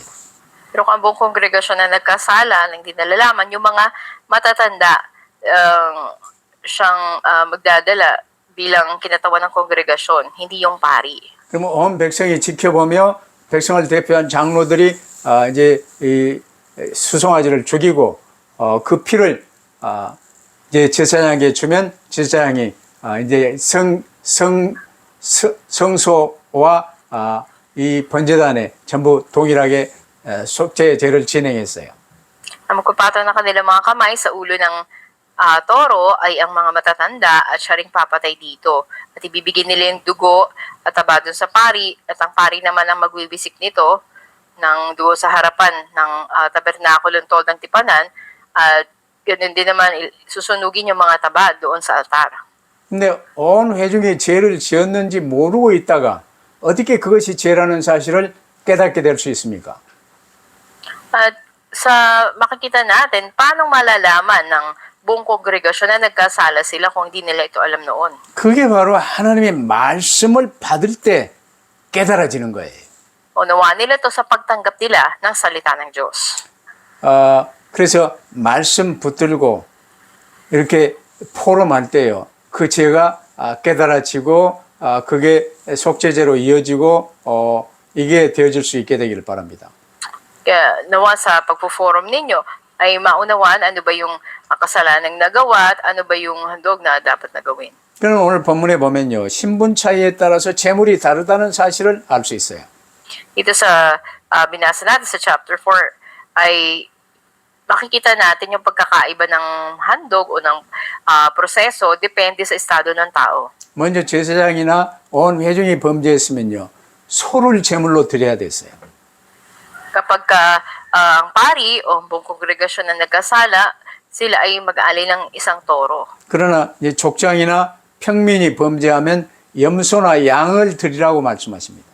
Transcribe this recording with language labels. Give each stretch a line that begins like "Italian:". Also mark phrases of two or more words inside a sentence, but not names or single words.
Filipino: Pero kung ang buong kongregasyon na nagkasala, nang hindi nalalaman, yung mga matatanda siyang magdadala bilang kinatawan ng kongregasyon, hindi yung pari.
Korean: 그러면 온 백성이 지켜보며 백성을 대표한 장로들이 이제 수송아지를 죽이고 그 피를 이제 제사장에게 주면 제사장이 이제 성소와 이 번제단에 전부 동일하게 속죄 제를 진행했어요.
Filipino: Ang magpapataw ng kanilang mga kamay sa ulo ng toro ay ang mga matatanda at siya ring papatay dito. At ibibigay nila yung dugo at taba dun sa pari at ang pari naman ang magwiwisik nito ng dugo sa harapan ng tabernakulong tol ng tipanan at ganoon din naman susunugin yung mga taba doon sa altar.
Korean: 근데 온 회중이 죄를 지었는지 모르고 있다가 어떻게 그것이 죄라는 사실을 깨닫게 될 수 있습니까?
Filipino: At sa makikita natin, paano malalaman ng buong kongregasyon na nagkasala sila kung hindi nila ito alam noon?
Korean: 그게 바로 하나님의 말씀을 받을 때 깨달아지는 거예요.
Filipino: Unawaan nila ito sa pagtanggap nila ng salita ng Diyos.
Korean: 그래서 말씀 붙들고 이렇게 포럼할 때요. 그 죄가 깨달아지고 그게 속죄죄로 이어지고 이게 되어질 수 있게 되기를 바랍니다.
Filipino: Kaya nawa sa pagpo-forum ninyo ay maunawaan ano ba yung kasalanang nagawa at ano ba yung handog na dapat na gawin.
Korean: 그럼 오늘 본문에 보면요. 신분 차이에 따라서 재물이 다르다는 사실을 알 수 있어요.
Filipino: Ito sa binasa natin sa chapter 4 ay makikita natin yung pagkakaiba ng handog o ng proseso depende sa estado ng tao.
Korean: 먼저 제사장이나 온 회중이 범죄했으면요. 소를 제물로 드려야 됐어요.
Filipino: Kapag ang pari o buong kongregasyon na nagkasala, sila ay mag-aalay ng isang toro.
Korean: 그러나 이제 족장이나 평민이 범죄하면 염소나 양을 드리라고 말씀하십니다.